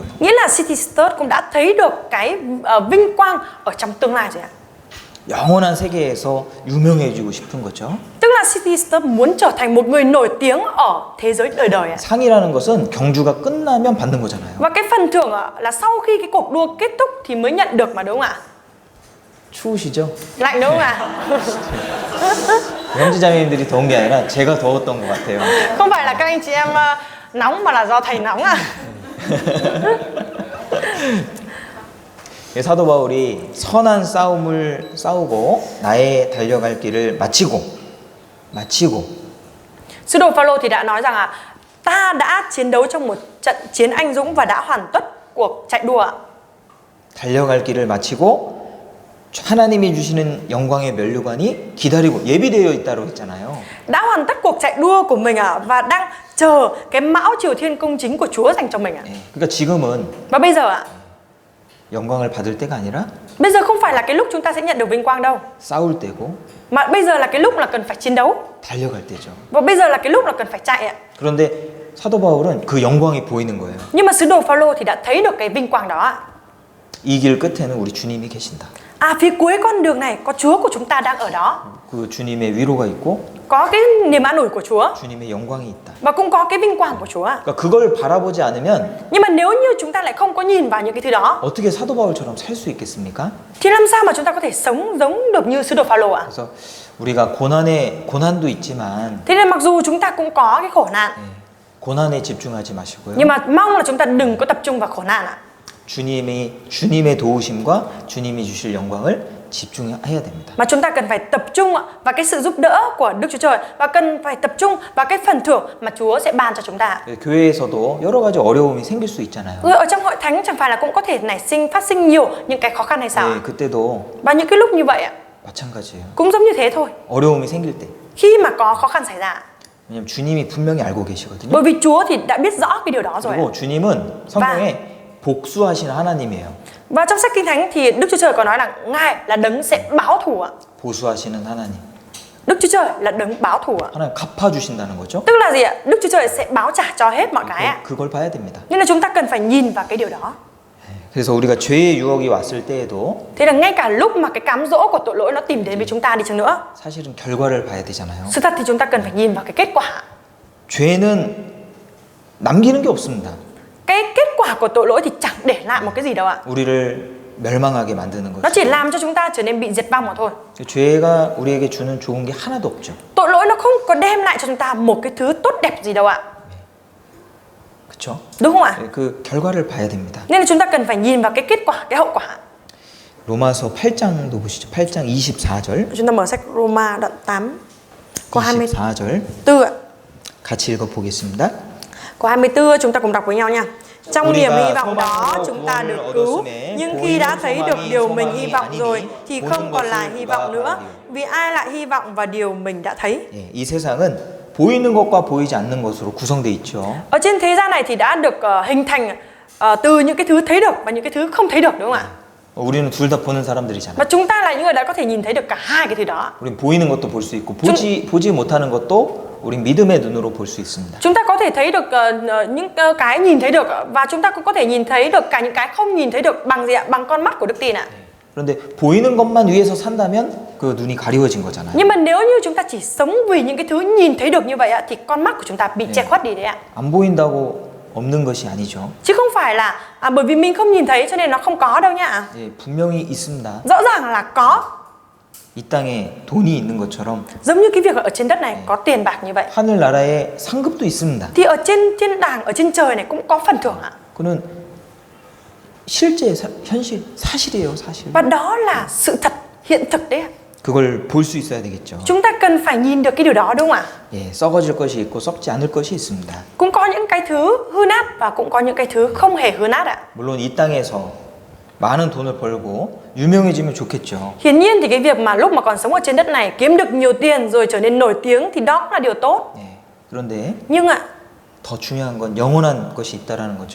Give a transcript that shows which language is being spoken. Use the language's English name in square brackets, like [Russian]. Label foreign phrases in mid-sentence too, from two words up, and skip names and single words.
[Vietnamese] Nghĩa là City Stud cũng đã thấy được cái vinh quang ở trong tương lai rồi ạ. [Korean] 영원한 세계에서 유명해지고 싶은 거죠. [Vietnamese] Tức là City Stud muốn trở thành một người nổi tiếng ở thế giới đời đời ạ. [Korean] 상이라는 것은 경주가 끝나면 받는 거잖아요. [Vietnamese] Và cái phần thưởng là sau khi cái cuộc đua kết thúc thì mới nhận được mà đúng không ạ? [Korean] 추우시죠? [Vietnamese] Lạnh đúng không ạ? [Korean] 형제자매님들이 더운 게 아니라 제가 더웠던 것 같아요. [Vietnamese] Không phải là các anh chị em nóng mà là do thầy nóng à? [Korean] 사도 바울이 선한 싸움을 싸우고 나의 달려갈 길을 마치고 [Vietnamese] Sứ đồ Phaolô thì đã nói rằng ta đã chiến đấu trong một trận chiến anh dũng và đã hoàn tất cuộc chạy đua. [Korean] 달려갈 길을 마치고 하나님이 주시는 영광의 면류관이 기다리고 예비되어 있다고 했잖아요. [Vietnamese] Đã hoàn tất cuộc chạy đua của mình và đang chờ cái mão triều thiên công chính của Chúa dành cho mình ạ. [Korean] 예, 그러니까 지금은 [Vietnamese] Và bây giờ ạ, [Korean] 영광을 받을 때가 아니라 [Vietnamese] bây giờ không phải là cái lúc chúng ta sẽ nhận được vinh quang đâu, [Korean] 싸울 때고 [Vietnamese] mà bây giờ là cái lúc là cần phải chiến đấu, [Korean] 달려갈 때죠. [Vietnamese] và bây giờ là cái lúc là cần phải chạy ạ. [Korean] 그런데 사도 바울은 그 영광이 보이는 거예요. [Vietnamese] Nhưng mà sứ đồ Phaolô thì đã thấy được cái vinh quang đó ạ. [Korean] 이 길 끝에는 우리 주님이 계신다. [Vietnamese] À, phía cuối con đường này có Chúa của chúng ta đang ở đó, [Korean] 그 주님의 위로가 있고 [Vietnamese] có cái niềm an ủi của Chúa [Korean] 주님의 영광이 있다. [Vietnamese] và cũng có cái vinh quang của Chúa ạ. [Korean] 그러니까 그걸 바라보지 않으면 [Vietnamese] Nhưng mà nếu như chúng ta lại không có nhìn vào những cái thứ đó [Korean] 어떻게 사도 바울처럼 살 수 있겠습니까? [Vietnamese] thì làm sao mà chúng ta có thể sống giống được như sứ đồ Phaolô ạ? [Korean] 그래서 우리가 고난도 있지만 [Vietnamese] Thế nên mặc dù chúng ta cũng có cái khổ nạn, [Korean] 고난에 집중하지 마시고요. [Vietnamese] nhưng mà mong là chúng ta đừng có tập trung vào khổ nạn ạ. [Korean] 주님의 도우심과 주님이 주실 영광을 집중해야 됩니다. [Vietnamese] Mà chúng ta cần phải tập trung vào cái sự giúp đỡ của Đức Chúa Trời và cần phải tập trung vào cái phần thưởng mà Chúa sẽ ban cho chúng ta. [Korean] 교회에서도 여러 가지 어려움이 생길 수 있잖아요. [Vietnamese] Ở trong hội thánh chẳng phải là cũng có thể phát sinh nhiều những cái khó khăn hay sao? [Korean] 네, 그때도 [Vietnamese] Và những cái lúc như vậy ạ, [Korean] 마찬가지예요. [Vietnamese] cũng giống như thế thôi. [Korean] 어려움이 생길 때. [Vietnamese] Khi mà có khó khăn xảy ra, [Korean] 왜냐면 주님이 분명히 알고 계시거든요. [Vietnamese] bởi vì Chúa thì đã biết rõ cái điều đó rồi ạ. [Korean] 그리고 주님은 성경에 복수하시는 하나님이에요. [Vietnamese] Và trong sách Kinh Thánh thì Đức Chúa Trời có nói là Ngài là đấng sẽ báo thù ạ. [Korean] 보수하시는 하나님. [Vietnamese] Đức Chúa Trời là đấng báo thù ạ. [Korean] 하나님 갚아주신다는 거죠. [Vietnamese] Tức là gì ạ? Đức Chúa Trời sẽ báo trả cho hết mọi cái ạ. [Korean] 그걸 봐야 됩니다. [Vietnamese] Nên là chúng ta cần phải nhìn vào cái điều đó. [Korean] 그래서 우리가 죄의 유혹이 왔을 때에도 [Vietnamese] Thế là ngay cả lúc mà cái cám dỗ của tội lỗi nó tìm đến với chúng ta đi chăng nữa, [Korean] 사실은 결과를 봐야 되잖아요. [Vietnamese] sự thật thì chúng ta cần phải nhìn vào cái kết quả. [Korean] 죄는 남기는 게 없습니다. [Vietnamese] Cái kết quả của tội lỗi thì chẳng để lại một cái gì đâu ạ. [Korean] 우리를 멸망하게 만드는 [Vietnamese] Nó chỉ [Korean] 거죠. [Vietnamese] làm cho chúng ta trở nên bị diệt vong mà thôi. [Korean] 죄가 우리에게 주는 좋은 게 하나도 없죠. [Vietnamese] Tội lỗi nó không có đem lại cho chúng ta một cái thứ tốt đẹp gì đâu ạ. [Korean] 그렇죠? [Vietnamese] Đúng không ạ? [Korean] 그 결과를 봐야 됩니다. [Vietnamese] Nên là chúng ta cần phải nhìn vào cái kết quả, cái hậu quả. [Korean] 로마서 8장도 보시죠. 8장 24절. [Vietnamese] Chúng ta mở sách Roma đoạn 8 câu [Korean] 24절 [Vietnamese] 24 ạ. [Korean] 같이 읽어 보겠습니다. [Vietnamese] Câu 24 chúng ta cùng đọc với nhau nha. Trong niềm hy vọng đó [Korean] 소망으로 [Vietnamese] chúng ta được [Korean] 구원을 [Vietnamese] cứu, [Korean] 얻었음에 [Vietnamese] nhưng khi đã [Korean] 보이는 [Vietnamese] thấy được [Korean] 소망이 [Vietnamese] điều mình [Korean] 소망이 [Vietnamese] hy vọng [Korean] 아니니 [Vietnamese] rồi thì [Korean] 보는 [Vietnamese] không còn là [Korean] 것을 [Vietnamese] hy vọng nữa, [Korean] 누가 [Vietnamese] vì ai lại hy vọng vào điều mình đã thấy. [Korean] 예, 이 세상은 보이는 것과 보이지 않는 것으로 구성되어 있죠. [Vietnamese] Ở trên thế gian này thì đã được hình thành từ những cái thứ thấy được và những cái thứ không thấy được, đúng không ạ? [Korean] 우리는 둘 다 보는 사람들이잖아요. [Vietnamese] Và chúng ta là những người đã có thể nhìn thấy được cả hai cái thứ đó. [Korean] 우린 보이는 것도 볼 수 있고 보지 못하는 것도 우린 믿음의 눈으로 볼 수 있습니다. [Vietnamese] Chúng ta có thể thấy được những cái nhìn thấy được và chúng ta cũng có thể nhìn thấy được cả những cái không nhìn thấy được bằng gì ạ? Bằng con mắt của đức tin ạ. [Korean] 그런데 보이는 것만 위해서 산다면 그 눈이 가리워진 거잖아요. [Vietnamese] Nhưng mà nếu như chúng ta chỉ sống vì những cái thứ nhìn thấy được như vậy ạ thì con mắt của chúng ta bị che khuất đi đấy ạ. [Korean] 안 보인다고 없는 것이 a니죠. [Vietnamese] Chứ không phải là bởi vì mình không nhìn thấy cho nên nó không có đâu nhá. [Korean] 예, 분명히 있습니다. [Vietnamese] Rõ ràng là có. [Korean] 이 땅에 돈이 있는 것처럼 [Vietnamese] Giống như cái việc ở trên đất này có tiền bạc như vậy. [Korean] 하늘나라에 상급도 있습니다. [Vietnamese] Thì ở trên thiên đàng, ở trên trời này cũng có phần thưởng ạ. [Korean] 그는 실제 현실 사실이에요, 사실. [Vietnamese] Và đó là sự thật, hiện thực đấy ạ. [Korean] 그걸 볼 수 있어야 되겠죠. [Vietnamese] Chúng ta cần phải nhìn được cái điều đó, đúng không ạ? [Korean] 예, 썩어질 것이 있고 썩지 않을 것이 있습니다. [Vietnamese] Cũng có những cái thứ hư nát và cũng có những cái thứ không hề hư nát ạ. [Korean] 물론 이 땅에서 많은 돈을 벌고 유명해지면 좋겠죠. [Vietnamese] Hiển nhiên thì cái việc mà lúc mà còn sống ở trên đất này kiếm được nhiều tiền rồi trở nên nổi tiếng thì đó cũng là điều tốt. [Korean] 예, 그런데 [Vietnamese] Nhưng ạ, [Korean] 더 중요한 건 영원한 것이 있다라는 거죠.